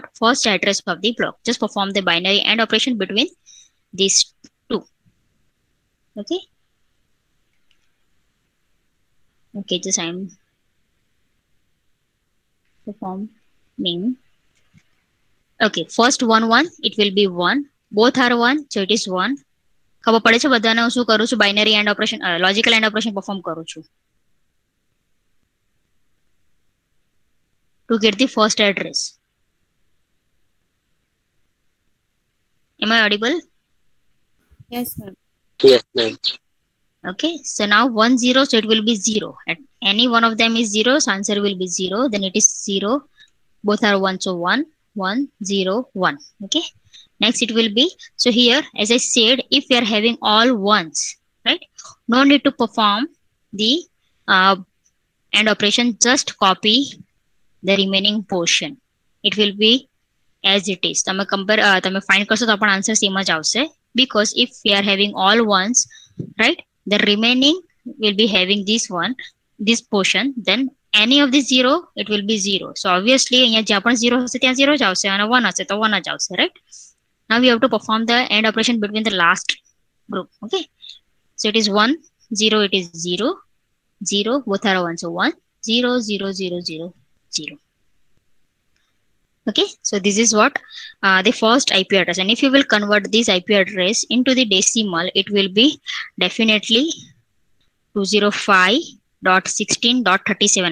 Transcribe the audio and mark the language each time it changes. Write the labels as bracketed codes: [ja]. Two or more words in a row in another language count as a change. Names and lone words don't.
[en] First address of the block. Just perform the binary AND operation between these two. Okay. Okay, just I'm performing. Okay, first 1 1, it will be 1. Both are 1, so it is 1. [gu] ખબર પડે છે બધાને હું શું કરું છું? [en] binary AND operation, logical AND operation perform [gu] કરું છું [en] to get the first address. Am I audible? Yes, ma'am. Yes, ma'am. Okay, so now 1 0, so it will be 0. At any one of them is 0, so answer will be 0. Then it is 0. Both are 1, so 1 1 0 1. Okay. Next it will be, so here as I said, if we are having all ones, right, no need to perform the AND operation. Just copy the remaining portion. It will be as it is. [gu] તમે compare તમે find કરશો તો આપણો [en] answer same [gu] જ આવશે, [en] because if we are having all ones, right, the remaining will be having this portion, then any of the 0 it will be 0. So obviously [gu] અહીંયા જ્યાં પણ 0 હશે ત્યાં 0 જ આવશે અને 1 હશે તો 1 જ આવશે, [en] right? Now we have to perform the AND operation between the last group. Okay, so it is 1 0, it is 0 0, both are 1, so 1 0 0 0 0 0. Okay, so this is what the first IP address, and if you will convert this IP address into the decimal, it will be definitely 205.16.37.